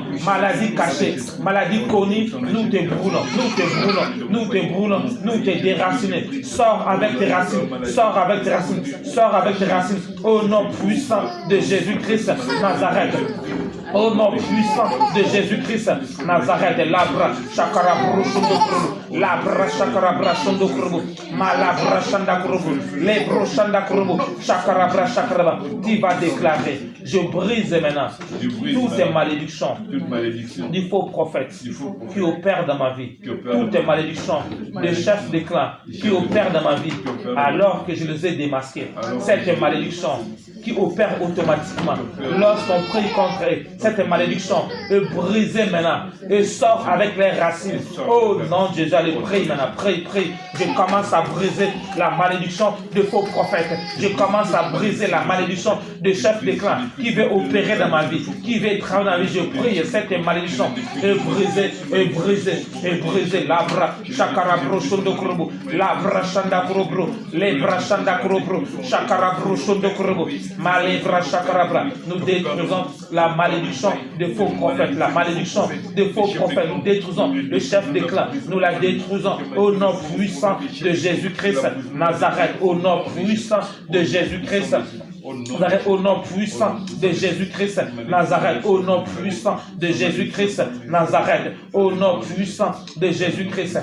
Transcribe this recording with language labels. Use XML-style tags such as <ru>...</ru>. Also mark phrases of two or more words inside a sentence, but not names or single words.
<fr>Maladie cachée, maladie connue, nous te brûlons, nous te brûlons, nous te brûlons, nous te déracinons. Sors avec tes racines, sors avec tes racines, sors avec tes racines. Au nom puissant de Jésus-Christ Nazareth. Au nom puissant de Jésus-Christ, Nazareth, labra, chakara, brochondo, labra, chakara, brachondo, malabra, chanda, les brochanda, chakara, chakara. Tu vas déclarer, je brise maintenant toutes ces malédictions du faux prophète qui opèrent dans ma vie, toutes les malédictions des chefs de clan qui opèrent dans ma vie, alors que je les ai démasquées. Cette malédiction qui opère automatiquement. Lorsqu'on prie contre cette malédiction, brisez maintenant et sort avec les racines. Oh non, Jésus, allez, prie maintenant, prie. Je commence à briser la malédiction de faux prophètes. Je commence à briser la malédiction de chef de clan qui veut opérer dans ma vie, qui veut travailler dans ma vie. Je prie cette malédiction et briser. Labra, chakarabro, shondo krobo, labra, shanda krobro, lebra, shanda krobro, chakarabro, shondo krobo, malebra, chakarabra. Nous détruisons la malédiction de faux prophètes, la malédiction de faux prophètes. Nous détruisons le chef de clan. Nous la détruisons au nom puissant de Jésus-Christ Nazareth, au nom puissant de Jésus-Christ Nazareth, au nom puissant de Jésus-Christ Nazareth, au nom puissant de Jésus-Christ Nazareth, au nom puissant de Jésus-Christ.</fr>